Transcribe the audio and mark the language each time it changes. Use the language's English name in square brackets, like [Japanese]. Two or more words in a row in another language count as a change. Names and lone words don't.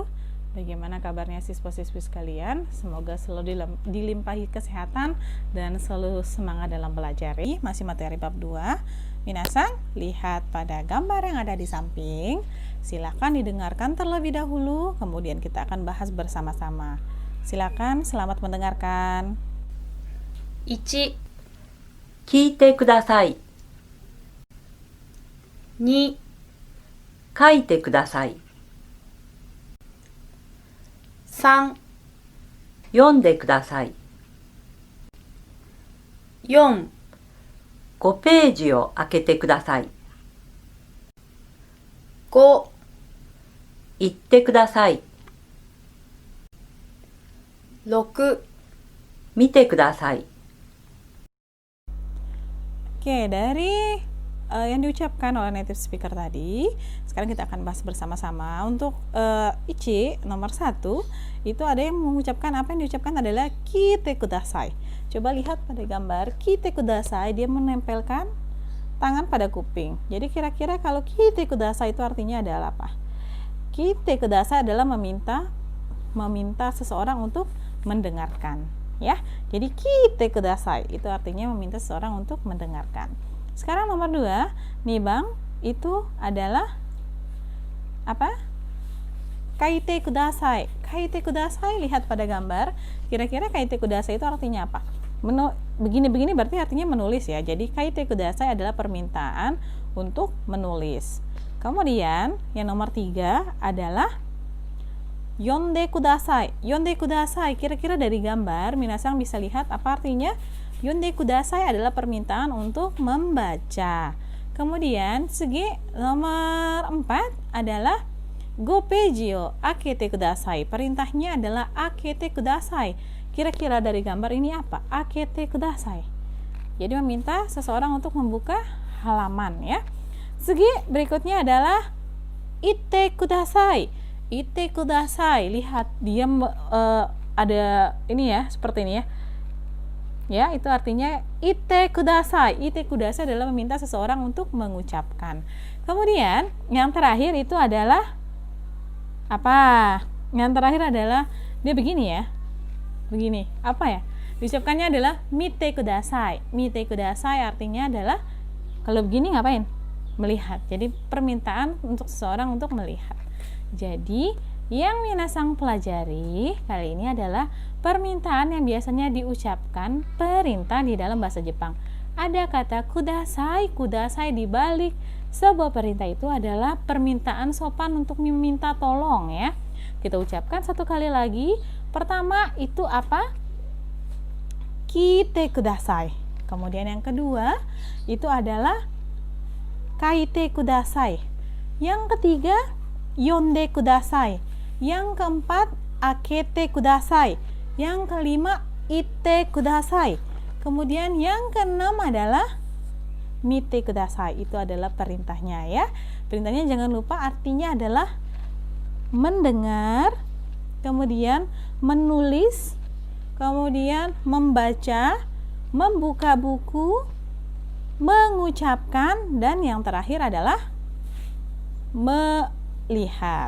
[Indonesian] Bagaimana kabarnya siswa-siswi sekalian? Semoga selalu dilimpahi kesehatan dan selalu semangat dalam belajar. Masih materi bab 2. Minasan, lihat pada gambar yang ada di samping. Silakan didengarkan terlebih dahulu, kemudian kita akan bahas bersama-sama. Silakan, selamat mendengarkan. [Japanese] 1、聞いてください。2、書いてください。3、読んでください。4、5ページを開けてください。5、言ってください。6、見てください。 [Indonesian] Oke, dari yang diucapkan oleh native speaker tadi, sekarang kita akan bahas bersama-sama. Untuk ichi nomor 1 itu ada yang mengucapkan, apa yang diucapkan adalah [Japanese] 聞いてください. [Indonesian] Coba lihat pada gambar [Japanese] 聞いてください, [Indonesian] dia menempelkan tangan pada kuping. Jadi kira-kira kalau [Japanese] 聞いてください [Indonesian] itu artinya adalah apa? [Japanese] 聞いてください [Indonesian] adalah meminta seseorang untuk mendengarkan, ya. Jadi [Japanese] 聞いてください [Indonesian] itu artinya meminta seseorang untuk mendengarkan. Sekarang nomor 2, nih Bang, itu adalah apa? [Japanese] 書いてください. 書いてください, [Indonesian] lihat pada gambar. Kira-kira [Japanese] 書いてください [Indonesian] itu artinya apa? Begini-begini berarti artinya menulis ya. Jadi [Japanese] 書いてください [Indonesian] adalah permintaan untuk menulis. Kemudian yang nomor 3 adalah [Japanese] 読んでください. 読んでください, [Indonesian] kira-kira dari gambar minasang bisa lihat apa artinya? [Japanese] 読んでください [Indonesian] adalah permintaan untuk membaca. Kemudian segi nomor 4 adalah [Japanese] 五ページを開けてください. [Indonesian] Perintahnya adalah [Japanese] 開けてください. [Indonesian] Kira-kira dari gambar ini apa? [Japanese] 開けてください. [Indonesian] Jadi meminta seseorang untuk membuka halaman, ya. Segi berikutnya adalah [Japanese] 言ってください. 言ってください. [Indonesian] Lihat dia ada ini ya, seperti ini ya. Ya, itu artinya [Japanese] 言ってください. 言ってください [Indonesian] adalah meminta seseorang untuk mengucapkan. Kemudian yang terakhir itu adalah apa? Yang terakhir adalah dia begini ya. Begini. Apa ya? Diucapkannya adalah [Japanese] 見てください. 見てください [Indonesian] artinya adalah kalau begini ngapain? Melihat. Jadi permintaan untuk seseorang untuk melihat. Jadi yang minasang pelajari kali ini adalah permintaan yang biasanya diucapkan perintah di dalam bahasa Jepang. Ada kata kudasai. Kudasai di balik sebuah perintah itu adalah permintaan sopan untuk meminta tolong, ya. Kita ucapkan satu kali lagi. Pertama itu apa? [Japanese] 聞いてください. [Indonesian] Kemudian yang kedua itu adalah [Japanese] 書いてください. [Indonesian] Yang ketiga [Japanese] 読んでください. [Indonesian] Yang keempat [Japanese] 開けてください. [Indonesian] Yang kelima [Japanese] 言ってください. [Indonesian] Kemudian yang keenam adalah [Japanese] 見てください. [Indonesian] Itu adalah perintahnya, ya. Perintahnya jangan lupa artinya adalah mendengar, kemudian menulis, kemudian membaca, membuka buku, mengucapkan, dan yang terakhir adalah melihat.